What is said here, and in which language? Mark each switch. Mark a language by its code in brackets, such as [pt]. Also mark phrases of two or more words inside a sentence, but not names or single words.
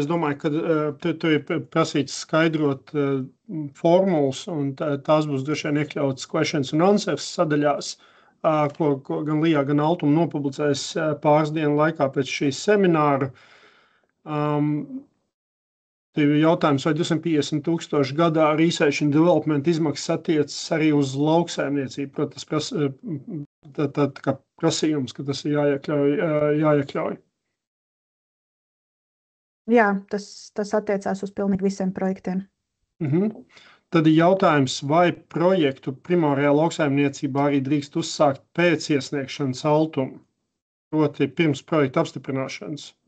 [lv] Es domāju, ka tur ir prasīts skaidrot formulas, un tās būs droši vien iekļautas questions un answers sadaļās, ko gan LIA, gan Altuma nopublicēs pāris dienu laikā pēc šīs semināra. Te ir jautājums, vai 250,000 gadā [en] research and development [lv] izmaksas attiecas arī uz lauksaimniecību. Protams, tā kā prasījums, ka tas ir jāiekļauj. Jā, tas attiecās uz pilnīgi visiem projektiem. Tad ir jautājums, vai projektu primārajā lauksaimniecībā arī drīkst uzsākt pēc iesniegšanas Altuma, proti pirms projekta apstiprināšanas?